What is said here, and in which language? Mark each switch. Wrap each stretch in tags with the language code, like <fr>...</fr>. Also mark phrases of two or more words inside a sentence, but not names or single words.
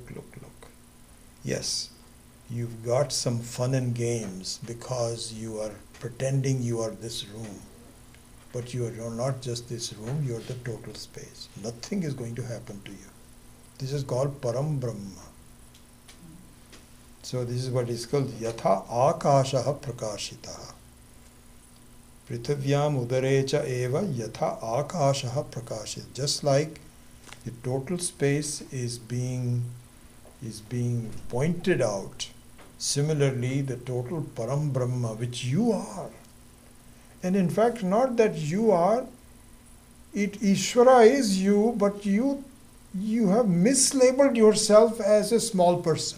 <en>Yes, you've got some fun and games because you are pretending you are this room. But you are not just this room, you are the total space. Nothing is going to happen to you. This is called</en> <sa>Param Brahma.</sa> <en>So this is what is called</en> <sa>Yatha Akashaha Prakashitaha. Prithavyam Udarecha Eva Yatha Akashaha Prakashit.</sa> <en>Just like the total space is being pointed out, similarly the total</en> <sa>Param Brahma,</sa> <en>which you are. And in fact, not that you are, Ishvara is you, but you have mislabeled yourself as a small person.</en>